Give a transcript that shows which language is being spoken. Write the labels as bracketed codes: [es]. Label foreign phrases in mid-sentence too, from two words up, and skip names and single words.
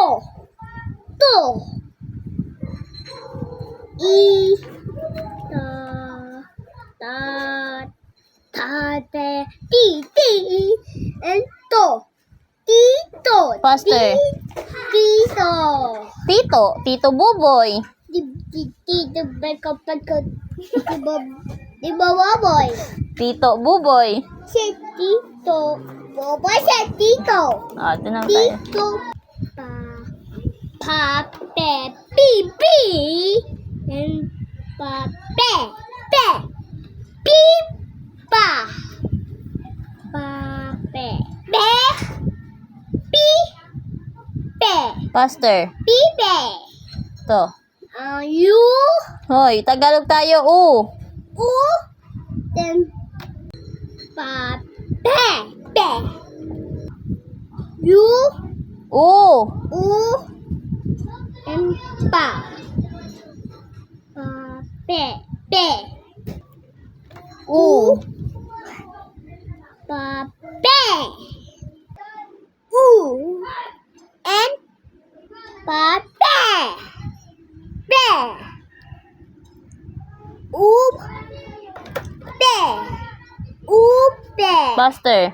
[tl] To. Tate. And to. Tito. [en] Faster. [tl] Tito. Tito Buboy. Tito Di ba baboy? Tito Buboy. Si Tito. Baboy si Tito. Ito na tayo. Tito. Pape. Pipi. And pape. Pipa. Pape. Pe. [en] Faster. [tl] Pipe. To. [en] You. [tl] Hoy, Tagalog tayo. [en] Then pe. You. And pa. [tl] Pe. Pape. And pape. Pe. [en] Faster.